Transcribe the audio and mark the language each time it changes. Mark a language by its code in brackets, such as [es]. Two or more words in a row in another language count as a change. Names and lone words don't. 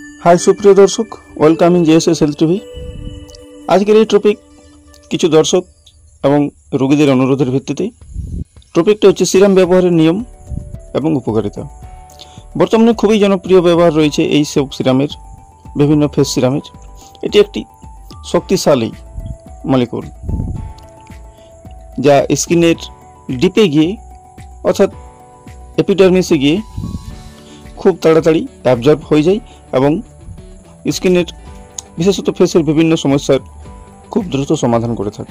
[bn] हाई সুপ্রিয় দর্শক [en] welcome in [bn] जेएसएस हेल्थ टीवी। आजकेर এই টপিক কিছু দর্শক এবং রোগীদের অনুরোধের ভিত্তিতে টপিকটা হচ্ছে সিরাম ব্যবহারের নিয়ম এবং উপকারিতা। বর্তমানে খুবই জনপ্রিয় ব্যবহার রয়েছে এই সব সিরামের, বিভিন্ন ফেস সিরামের। এটি একটি শক্তিশালী মলিকুল যা স্কিনের ডিপে গিয়ে অর্থাৎ এপিডার্মিসে গিয়ে খুব তাড়াতাড়ি অ্যাবজর্ব হয়ে যায় এবং স্কিনের বিশেষত ফেসের বিভিন্ন সমস্যার খুব দ্রুত সমাধান করে থাকে।